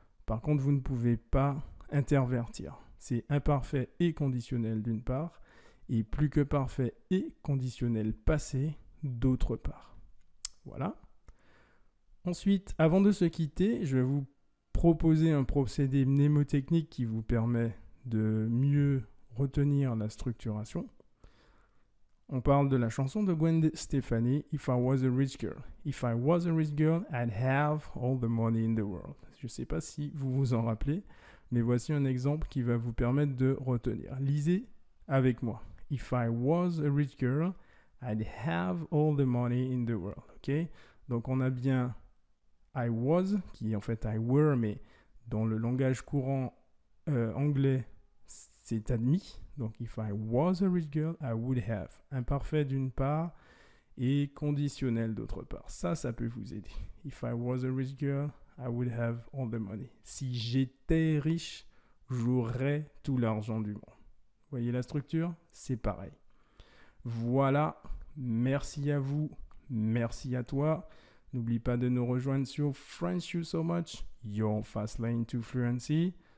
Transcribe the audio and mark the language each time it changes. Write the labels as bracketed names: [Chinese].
[French] Par contre, vous ne pouvez pas intervertir. C'est imparfait et conditionnel d'une part et plus que parfait et conditionnel passé d'autre part. Voilà. Ensuite, avant de se quitter, je vais vous proposer un procédé mnémotechnique qui vous permet de mieux retenir la structuration. On parle de la chanson de Gwen Stefani, If I Was a Rich Girl. [English] If I was a rich girl, I'd have all the money in the world. [French] Je ne sais pas si vous vous en rappelez, mais voici un exemple qui va vous permettre de retenir. Lisez avec moi. [English] If I was a rich girl, I'd have all the money in the world. Okay? [French] Donc on a bien [English] I was, [French] qui est en fait [English] I were, [French] mais dans le langage courant anglais, c'est admis. Donc [English] if I was a rich girl, I would have. [French] Imparfait d'une part et conditionnel d'autre part. Ça peut vous aider. [English] If I was a rich girl, I would have all the money. [French] Si j'étais riche, j'aurais tout l'argent du monde. Vous voyez la structure? C'est pareil. Voilà. Merci à vous. Merci à toi. N'oublie pas de nous rejoindre sur French You So Much, Your Fast Lane to Fluency.